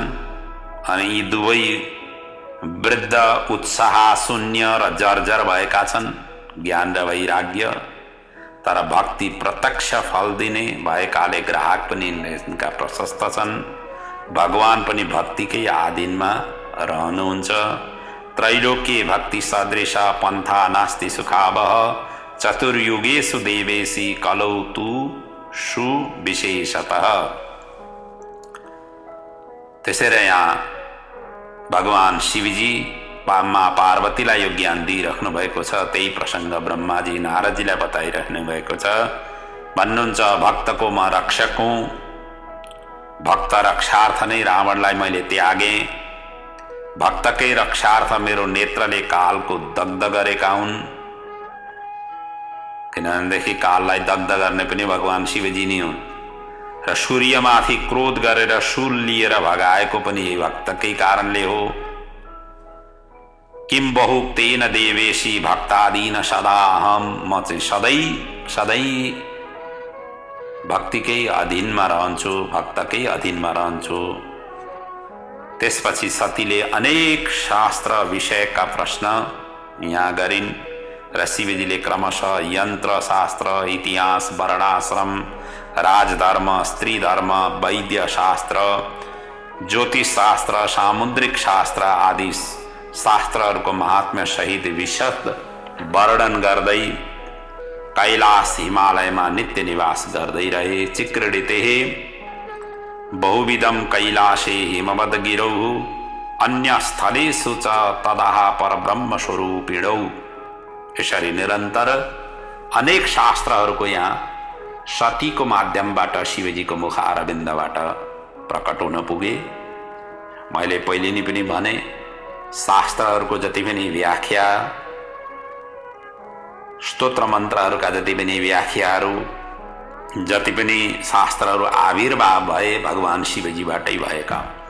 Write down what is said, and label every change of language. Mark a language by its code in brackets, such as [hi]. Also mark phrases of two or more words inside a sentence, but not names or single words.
[ne] अनि यी दुवै वृद्ध उत्साह शून्य र जर्जर भएका छन्, ज्ञान र वैराग्य। तर भक्ति प्रत्यक्ष फल दिने भएकाले ग्राहक पनि यिनका प्रशस्त छन्। भगवान पनि भक्तिकै आधीनमा रहनुहुन्छ। [sa] त्रैलोक्य भक्ति सदृश पन्था नास्ति सुखावह, चतुर्युगेषु देवेशी कलौ तु सुविशेषतः। [ne] त्यसैले यहाँ भगवान शिवजी माँ पार्वतीलाई यो ज्ञान दिइराख्नु भएको छ। त्यही प्रसङ्ग ब्रह्माजी नारदजीलाई बताइराख्नु भएको छ। भन्नुहुन्छ भक्तको म रक्षक हुँ, भक्त रक्षार्थ नै रावणलाई मैले त्यागेँ, भक्तकै रक्षार्थ मेरो नेत्रले कालको दग्ध गरेका हुन्। किनभनेदेखि काललाई दग्ध गर्ने पनि भगवान शिवजी नै हुन् र सूर्यमाथि क्रोध गरेर शूल लिएर भगाएको पनि यही भक्तकै कारणले हो। [sa] किम बहुक्तेन देवेशी भक्तादीन सदा अहम, [ne] म चाहिँ सधैँ भक्तिकै अधीनमा रहन्छु, भक्तकै अधीनमा रहन्छु। त्यसपछि सतीले अनेक शास्त्र विषयका प्रश्न यहाँ गरिन् र शिवजीले क्रमशः यन्त्र शास्त्र, इतिहास, वर्णाश्रम, राजधर्म, स्त्री धर्म, वैद्य शास्त्र, ज्योतिष शास्त्र, सामुद्रिक शास्त्र आदि शास्त्रहरूको महात्म्य सहित विशद वर्णन गर्दै कैलाश हिमालयमा नित्य निवास गर्दै रहे। [sa] चिक्रीडिते बहुविधम कैलाशे हिमवद गिरौ, अन्य स्थलेषु च तदाह परब्रह्म स्वरूपिणौ। [ne] यसरी निरन्तर अनेक शास्त्रहरूको यहाँ सतीको माध्यमबाट शिवजीको मुख अरविन्दबाट प्रकट हुन पुगे। मैले पहिले नै पनि भने शास्त्रहरूको जति पनि व्याख्या, स्तोत्र मन्त्रहरूका जति पनि व्याख्याहरू, जति पनि शास्त्रहरू आविर्भाव भए भगवान शिवजीबाटै भएका।